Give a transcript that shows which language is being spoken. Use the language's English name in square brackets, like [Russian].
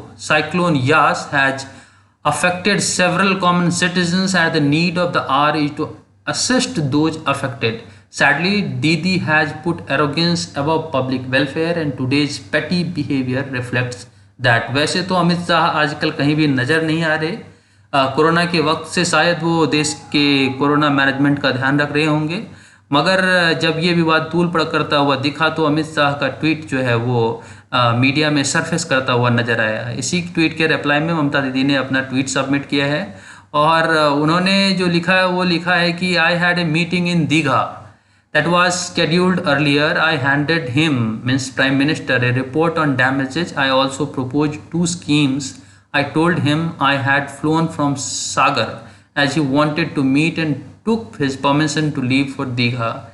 [English] Cyclone Yas has affected several common citizens and the need of the hour is to assist those affected. Sadly, Didi has put arrogance above public welfare and today's petty behavior reflects that. [Hindi] वैसे तो अमित शाह आजकल कहीं भी नज़र नहीं आ रहे। Corona के वक्त से शायद वो देश के कोरोना मैनेजमेंट का ध्यान रख रहे होंगे, मगर जब ये विवाद तूल पड़ करता हुआ दिखा तो अमित शाह का ट्वीट जो है वो मीडिया में सरफेस करता हुआ नजर आया। इसी ट्वीट के रिप्लाई में ममता दीदी ने अपना ट्वीट सबमिट किया है और उन्होंने जो लिखा है वो लिखा है कि [English] I had a meeting in Digha that was scheduled earlier. I handed him means prime minister a report on damages. I also propose 2 schemes. I told him I had flown from Sagar as he wanted to meet and took his permission to leave for Digha.